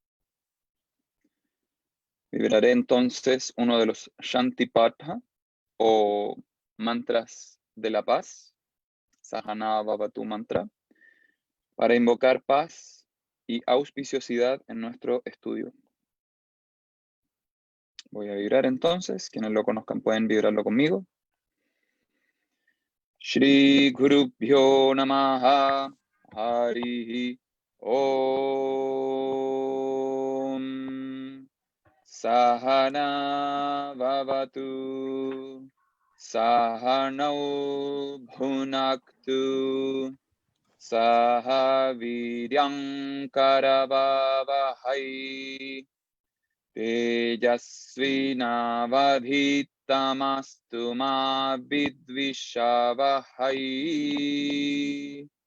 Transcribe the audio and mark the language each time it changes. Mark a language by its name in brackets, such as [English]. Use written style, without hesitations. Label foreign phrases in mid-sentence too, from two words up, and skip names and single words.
[Spanish] Vibraré entonces uno de los Shantipatha o mantras de la paz, [Sanskrit] Sahana Bhavatu mantra, [Spanish] para invocar paz y auspiciosidad en nuestro estudio. Voy a vibrar entonces, quienes lo conozcan pueden vibrarlo conmigo. [Sanskrit] Shri Gurubhyo Namaha Harihi Om Sahana Bhavatu Sahanau Bhunaktu Saha Viryam Karavavahai Tejasvinavadhitamastu ma vidvishavahai.